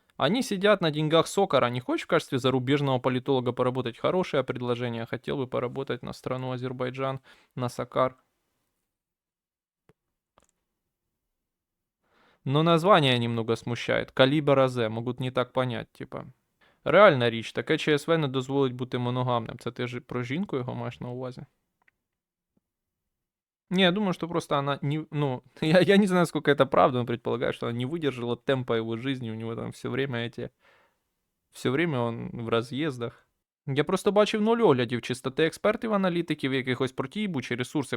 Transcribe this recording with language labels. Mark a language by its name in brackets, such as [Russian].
[Russian] Они сидят на деньгах Сокара. Не хочешь в качестве зарубежного политолога поработать? Хорошее предложение. Хотел бы поработать на страну Азербайджан, на Сокар. Но название немного смущает. Калібр АЗ. Могут не так понять, типа. [Ukrainian] Реальна річ. Таке ЧСВ не дозволить бути моногамним. Це ти ж про жінку його маєш на увазі? [Russian] Не, я думаю, что просто она не... Ну, я не знаю, сколько это правда, но предполагаю, что она не выдержала темпа его жизни. У него там все время эти... Все время он [Ukrainian] в роз'їздах. Я просто бачив 0 оглядів чистоти експертів, аналітиків, якихось про ті єбучі ресурси.